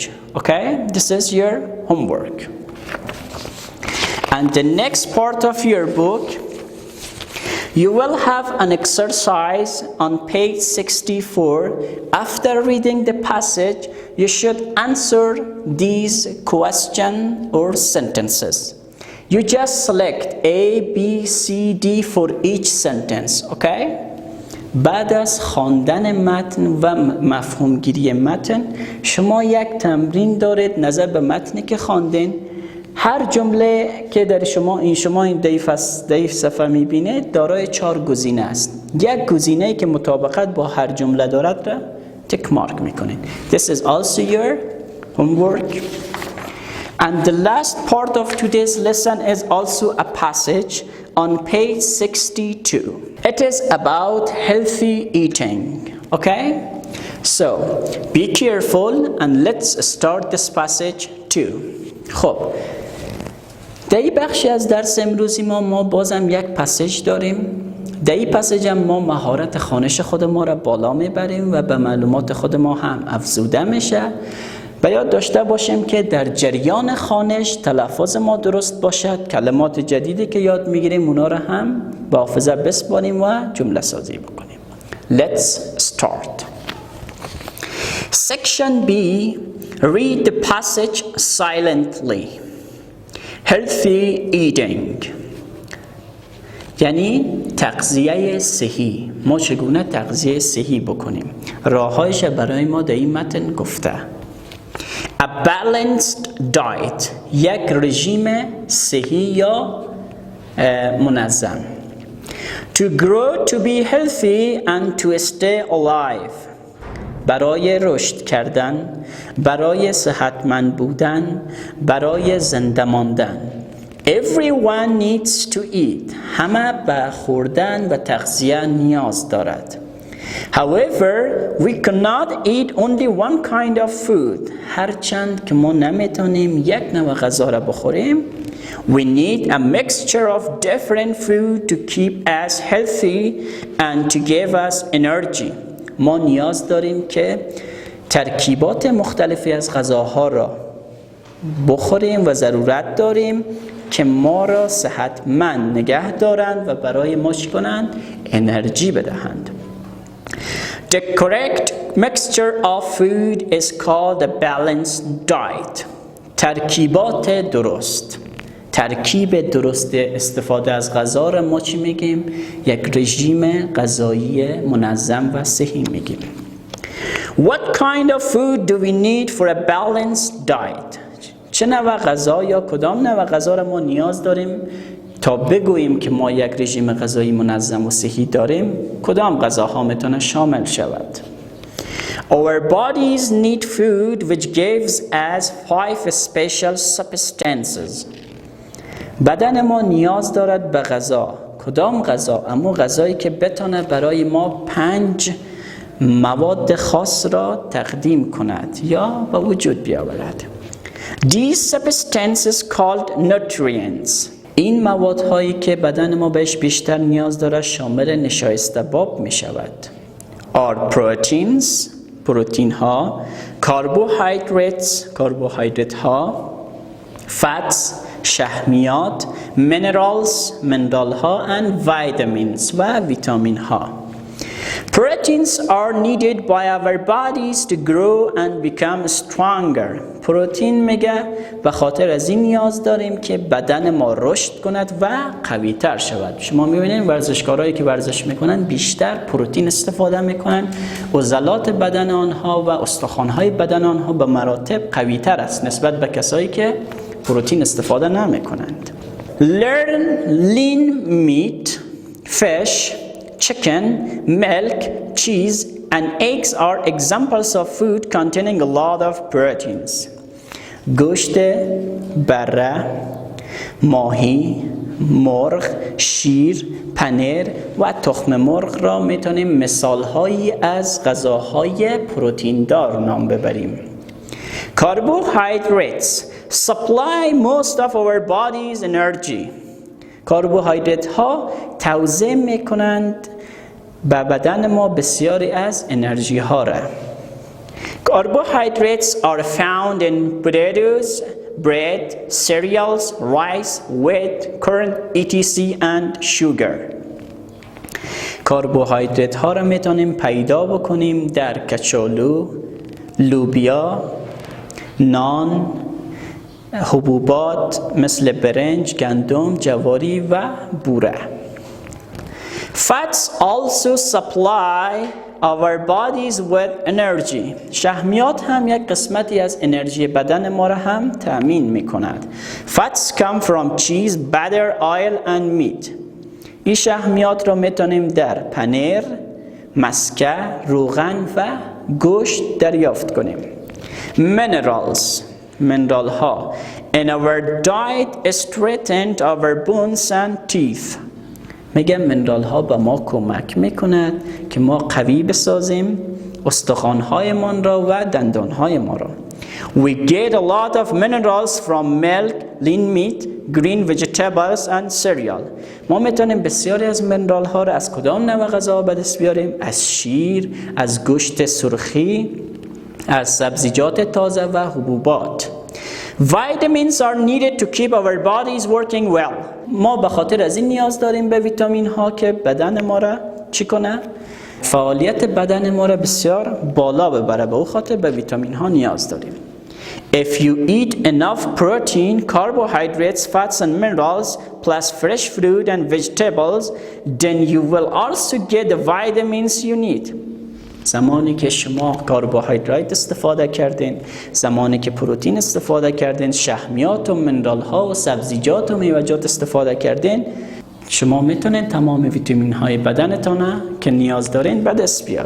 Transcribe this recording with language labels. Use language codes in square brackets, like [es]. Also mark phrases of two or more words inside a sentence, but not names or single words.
[en] Okay, this is your homework. And the next part of your book, you will have an exercise on page 64. After reading the passage, you should answer these questions or sentences. You just select A, B, C, D for each sentence, okay? [fa] بعد از خواندن متن و مفهومگیری متن، شما یک تمرین دارید نظر به متنی که خواندین. هر جمله که در شما این دی صفحه میبینید دارای 4 گزینه است. یک گزینه که مطابقت با هر جمله دارد را تک مارک میکنید. [en] This is also your homework. And the last part of today's lesson is also a passage on page 62. It is about healthy eating. Okay? So, be careful and let's start this passage too. [fa] خب در این بخشی از درس امروزی ما بازم یک پسیج داریم. در این پسیج هم ما مهارت خوانش خود ما را بالا میبریم و به معلومات خود ما هم افزوده میشه. و یاد داشته باشیم که در جریان خوانش تلفظ ما درست باشد، کلمات جدیدی که یاد میگیریم اونا را هم به حافظه بسپاریم و جمله سازی بکنیم. [en] Let's start. Section B. Read the passage silently. Healthy eating [fa] یعنی تغذیه صحی. ما چگونه تغذیه صحی بکنیم؟ راههایش برای ما در این متن گفته. [en] A balanced diet، [fa] یک رژیم صحی یا منظم. [en] To grow to be healthy and to stay alive، [fa] برای رشد کردن، برای صحتمند بودن، برای زنده ماندن. [en] Everyone needs to eat، [fa] همه به خوردن و تغذیه نیاز دارد. [en] However, we cannot eat only one kind of food. [fa] هرچند که ما نمیتونیم یک نوع غذا را بخوریم. [en] We need a mixture of different food to keep us healthy and to give us energy. [fa] ما نیاز داریم که ترکیبات مختلفی از غذاها را بخوریم و ضرورت داریم که ما را صحتمند نگه دارند و برای ما چی کنند؟ انرژی بدهند. [en] The correct mixture of food is called a balanced diet. [fa] ترکیبات درست. ترکیب درست استفاده از غذا را ما چی میگیم؟ یک رژیم غذایی منظم و صحی میگیم. [en] What kind of food do we need for a balanced diet? [fa] چه نوع غذا یا کدام نوع غذا را ما نیاز داریم تا بگوییم که ما یک رژیم غذایی منظم و صحی داریم؟ کدام غذاها میتونه شامل شود؟ [en] Our bodies need food which gives us 5 special substances. [fa] بدن ما نیاز دارد به غذا. کدام غذا؟ اما غذایی که بتونه برای ما 5 مواد خاص را تقدیم کند یا به وجود بیاورد. [en] These substances called nutrients. [fa] این موادهایی که بدن ما بهش بیشتر نیاز دارد شامل نشایسته باب می شود. [en] are proteins، [fa] پروتین ها، carbohydrates، کربوهیدرات ها، fats، شحمیات، minerals، منرال ها [en] and vitamins [fa] و ویتامین ها. [en] Proteins are needed by our bodies to grow and become stronger. [fa] پروتین میگه به خاطر از این نیاز داریم که بدن ما رشد کند و قوی تر شود. شما میبینید ورزشکارایی که ورزش میکنن بیشتر پروتین استفاده میکنن. عضلات بدن آنها و استخوانهای بدن آنها به مراتب قوی تر است نسبت به کسایی که پروتین استفاده نمیکنند. [en] Learn lean meat, fish, chicken, milk, cheese, and eggs are examples of food containing a lot of proteins. [fa] گوشت بره، ماهی، مرغ، شیر، پنیر و تخم مرغ را میتونیم مثالهایی از غذاهای پروتین دار نام ببریم. [en] Carbohydrates supply most of our body's energy. [fa] کربوهیدرات ها توزیع میکنند به بدن ما بسیاری از انرژی ها را. [en] Carbohydrates are found in potatoes, bread, cereals, rice, wheat, corn, etc. and sugar. [fa] کربوهیدرات ها را میتونیم پیدا بکنیم در کچالو، لوبیا، نان، حبوبات مثل برنج، گندم، جواری و بوره. [en] Fats also supply our bodies with energy. [fa] شحمیات هم یک قسمتی از انرژی بدن ما را هم تأمین می کند. [en] Fats come from cheese, butter, oil and meat. [fa] این شحمیات را میتونیم در پنیر، مسکه، روغن و گوشت دریافت کنیم. Minerals، منرال ها. [en] In our diet strengthen our bones and teeth. [fa] میگم منرال ها به ما کمک میکند که ما قوی بسازیم استخوان هایمان را و دندان های ما را. [en] We get a lot of minerals from milk, lean meat, green vegetables and cereal. [fa] ما میتونیم بسیاری از منرال ها را از کدام نوع غذا به دست بیاریم؟ از شیر، از گوشت سرخی، از سبزیجات تازه و حبوبات. [en] Vitamins are needed to keep our bodies working well. [fa] ما به خاطر از این نیاز داریم به ویتامین ها که بدن ما را چی کنه؟ فعالیت بدن ما را بسیار بالا ببره. به او خاطر به ویتامین ها نیاز داریم. [en] If you eat enough protein, carbohydrates, fats and minerals, plus fresh fruit and vegetables, then you will also get the vitamins you need. [fa] زمانی که شما کربوهیدرات استفاده کردین، زمانی که پروتین استفاده کردین، شحمیات و منرال ها و سبزیجات و میوه‌جات استفاده کردین، شما میتونین تمام ویتامین های بدنتان که نیاز دارین به دست بیارین.